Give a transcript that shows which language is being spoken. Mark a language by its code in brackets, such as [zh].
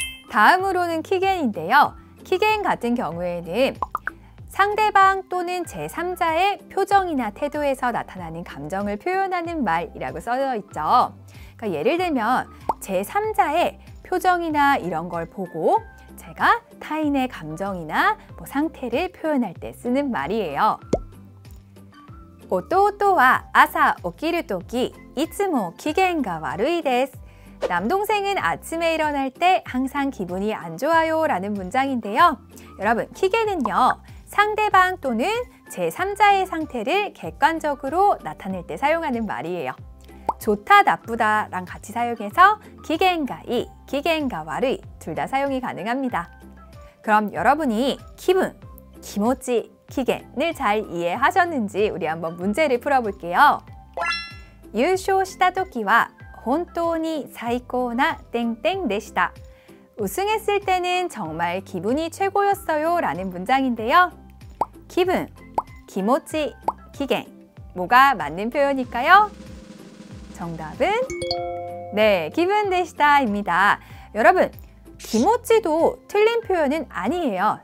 [ko] 다음으로는 키겐인데요. 키겐 같은 경우에는 상대방 또는 제3자의 표정이나 태도에서 나타나는 감정을 표현하는 말이라고 써져 있죠. 그러니까 예를 들면 제3자의 표정이나 이런 걸 보고 제가 타인의 감정이나 상태를 표현할 때 쓰는 말이에요. [ja] 弟は朝起きるときいつも機嫌が悪いです. [ko] 남동생은 아침에 일어날 때 항상 기분이 안 좋아요 라는 문장인데요. 여러분, 기겐은요. 상대방 또는 제3자의 상태를 객관적으로 나타낼 때 사용하는 말이에요. 좋다, 나쁘다랑 같이 사용해서 기겐가 이, 기겐가 와르이 둘 다 사용이 가능합니다. 그럼 여러분이 기분, 기모치, 기겐을 잘 이해하셨는지 우리 한번 문제를 풀어볼게요. [ja] 優勝した時は本当に最高な [ko] 땡땡 [ja] でした. [ko] 우승했을 때는 정말 기분이 최고였어요 라는 문장인데요. 기분, 기모치, 기겐 뭐가 맞는 표현일까요? 정답은 네, 기분 데시다입니다. 여러분, 기모치도 틀린 표현은 아니에요.